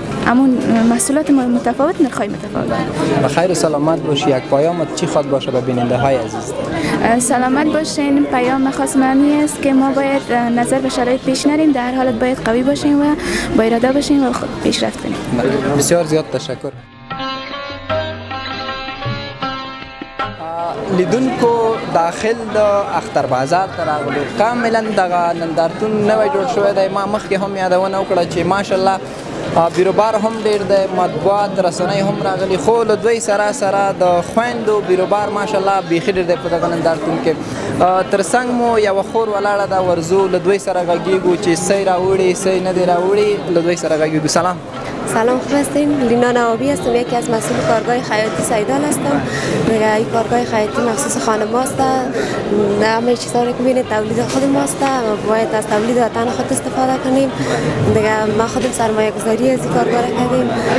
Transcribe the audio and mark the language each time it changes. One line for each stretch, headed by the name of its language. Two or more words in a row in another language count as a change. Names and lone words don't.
Persian: همون محصولات متفاوت، نرخ‌های متفاوت. بخیر و سلامت باشی. یک پیام چی خواد باشه به بیننده های عزیز؟ سلامت باشین. پیام خاص معنی است که ما باید نظر به شرایط پیش نریم، در هر حالت باید قوی باشیم و با اراده باشیم و خود پیشرفت کنیم. بسیار زیاد تشکر.
Pashto: لیدونکو داخل د اختر بازار ته راغلو، کاملا دغه نندارتون نوی جوړ شوی دی. ما مخکې هم یادونه وکړه چې ماشاءالله بیروبار هم ډیر دی، مطبوعات رسنۍ هم راغلي، خو له دوی سره د خویندو بیروبار ماشاءالله بیخي ډیر دی په دغه نندارتون کې. تر څنګ مو یوه خور ولاړه ده، ورځو له دوی سره غږیږو چې سی راوړي سی نه دی راوړي، له دوی سره غږیږو. سلام.
Persian: سلام، خوب هستین؟ لینا نوابی هستم، یکی از مسئول کارگاه خیاطی سیدال هستم. دیگه این کارگاه خیاطی مخصوص خانم هاست. همه چیزا رو که میبینید تولید خود ماست و باید از تولید وطن خود استفاده کنیم. دیگه ما خودم سرمایه گذاری از این کارگاه کردیم.